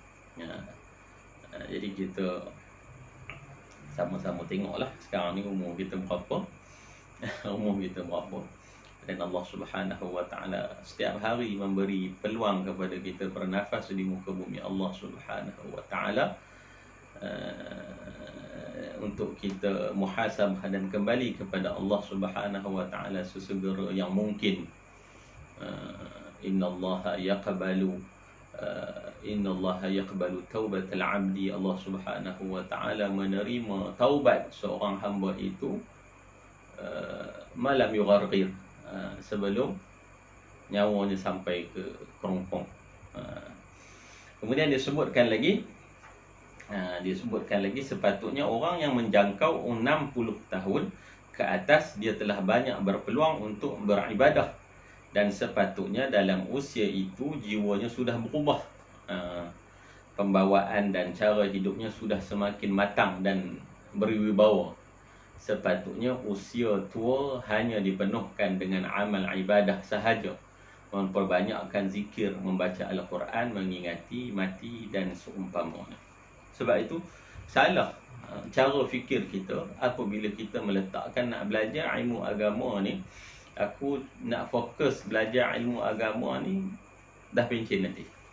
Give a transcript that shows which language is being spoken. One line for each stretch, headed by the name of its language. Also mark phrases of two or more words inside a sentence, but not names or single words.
Malay: Jadi kita sama-sama tengoklah sekarang ni umur kita berapa. Umur kita berapa. Dan
Arabic: الله سبحانه وتعالى
Malay: setiap hari memberi peluang kepada kita bernafas di muka bumi
Arabic: الله سبحانه وتعالى,
Malay: untuk kita muhasabah dan kembali kepada
Arabic: الله سبحانه وتعالى
Malay: sesegera yang mungkin.
Arabic: إن الله يقبل توبة العبد. الله سبحانه وتعالى
Malay: menerima taubat seorang hamba itu
Arabic: ما لم يغرغر,
Malay: sebelum nyawanya sampai ke kerongkong. Kemudian disebutkan lagi sepatutnya orang yang menjangkau 60 tahun ke atas, dia telah banyak berpeluang untuk beribadah, dan sepatutnya dalam usia itu jiwanya sudah berubah, pembawaan dan cara hidupnya sudah semakin matang dan berwibawa. Sepatutnya usia tua hanya dipenuhkan dengan amal ibadah sahaja, memperbanyakkan zikir, membaca Al-Quran, mengingati mati dan seumpamanya. Sebab itu salah cara fikir kita apabila kita meletakkan nak belajar ilmu agama ni, aku nak fokus belajar ilmu agama ni, dah pencen nanti.